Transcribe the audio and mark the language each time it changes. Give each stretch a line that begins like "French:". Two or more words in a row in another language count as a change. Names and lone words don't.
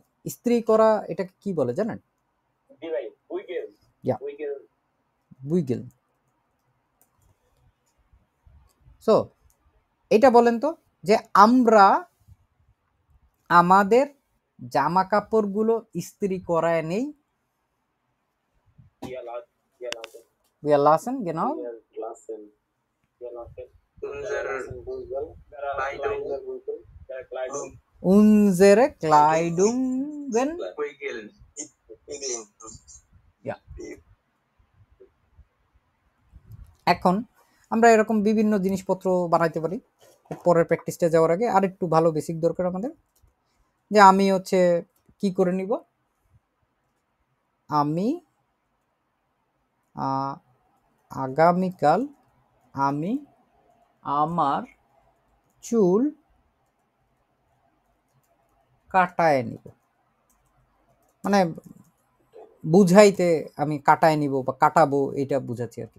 Bangla: ইস্ত্রি করা এটাকে কি বলে জানেন? বুইগেল। সো এটা বলেন তো যে আমরা আমাদের জামা কাপড়গুলো ইস্ত্রি করায় নেই।
German: Wir lassen, genau. Unsere Kleidungen. Ja.
Bangla: এখন আমরা এরকম বিভিন্ন জিনিসপত্র বানাইতে পারি। পরের প্র্যাকটিসটা যাওয়ার আগে আর একটু ভালো বেসিক দরকার আমাদের, যে আমি হচ্ছে কি করে নিব, আমি আগামীকাল আমি আমার চুল কাটায় নিব, মানে বুঝাইতে আমি কাটায় নিব বা কাটাবো এটা বুঝাচ্ছি আর কি।